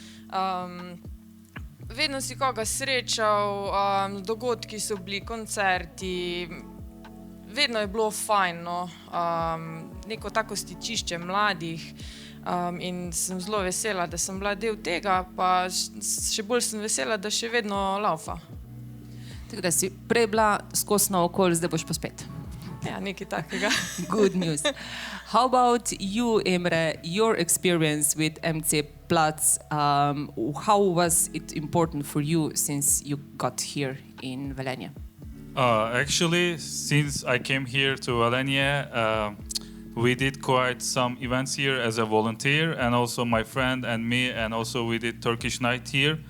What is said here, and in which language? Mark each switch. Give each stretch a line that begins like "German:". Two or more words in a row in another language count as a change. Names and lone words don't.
Slovenian: Vedno si koga srečal, dogodki so bili, koncerti, vedno je bilo fajn, no, neko tako stičišče mladih. In sem zelo vesela, da sem bila del tega, pa še bolj sem vesela, da še vedno laufa. Tako da si prej bila skozi naokoli, zdaj boš pa spet. Ja, nekaj takega.
English: Good news. How about you, Emre, your experience with MC Plac? How was it important for you since you got here in Velenje? Actually, since I came here to Velenje, we did quite some events here as a volunteer, and also my friend and me, and also we did Turkish night here.